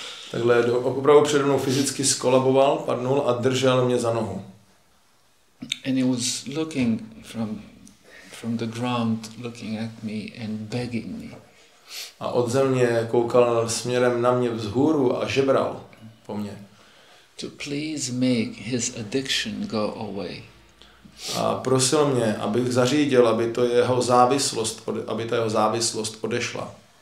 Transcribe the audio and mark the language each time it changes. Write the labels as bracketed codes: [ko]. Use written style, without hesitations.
[cs] Takhle opravdu přede mnou fyzicky skolaboval, padnul a držel mě za nohu. [en] And he was looking from the ground, looking at me and begging me. [cs] A od země koukal směrem na mě vzhůru a žebral po mně. [en] To please make his addiction go away. [cs] A prosil mě, abych zařídil, aby ta jeho závislost odešla.